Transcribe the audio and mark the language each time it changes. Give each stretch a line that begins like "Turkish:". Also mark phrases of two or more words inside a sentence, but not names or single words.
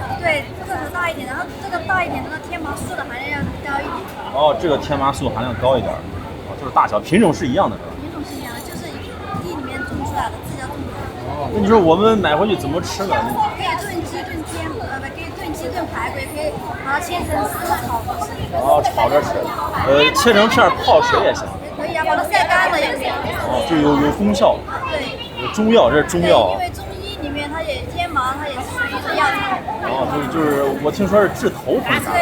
Chinese: 對，個頭大一點，然後這個大一點的天麻素的含量要高一點。哦，這個天麻素含量高一點。哦，就是大小品種是一樣的，是吧？品種是一樣的，就是地裡面種出來的，自家種出來的。哦，那你說我們買回去怎麼吃呢？可以燉雞、燉天，可以燉雞、燉排骨，也可以把它切成絲炒着吃。哦，炒着吃。切成片泡水也行。可以啊，把它曬乾了也可以。哦，就有功效。對。有中藥，這是中藥啊。因為中醫裡面它也天麻，它也是屬於藥材。哦，啊，就是我听说是治头发啥的。